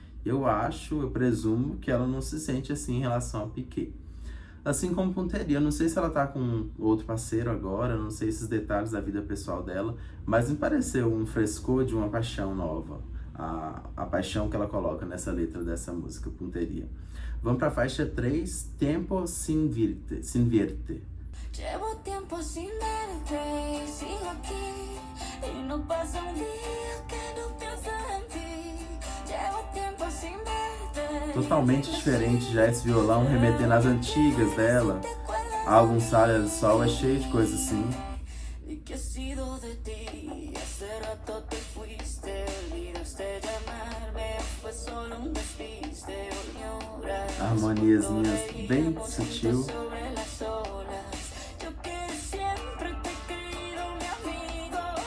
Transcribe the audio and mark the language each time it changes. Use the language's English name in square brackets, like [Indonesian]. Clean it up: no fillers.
[Portuguese] Eu presumo que ela não se sente assim em relação a Piquet. Assim como Punteria, eu não sei se ela tá com outro parceiro agora, não sei esses detalhes da vida pessoal dela, mas me pareceu um frescor de uma paixão nova, a paixão que ela coloca nessa letra dessa música, Punteria. Vamos pra faixa 3, Tempo sin vierte. [Spanish] Llevo tiempo sin verte y sigo aquí y no pasa un día que no piense en ti. Llevo tiempo sin verte. [Portuguese] Totalmente diferente já esse violão remetendo às antigas dela. Álbum Sale do Sol é cheio de coisa assim. [Spanish] ¿Y qué ha sido de ti? Hace rato te fuiste, olvidaste llamarme, fue solo un despiste, ignorar. [Portuguese] Harmoniazinhas bem sutil. [Spanish] Sobre las olas. Yo que siempre te he querido, mi amigo.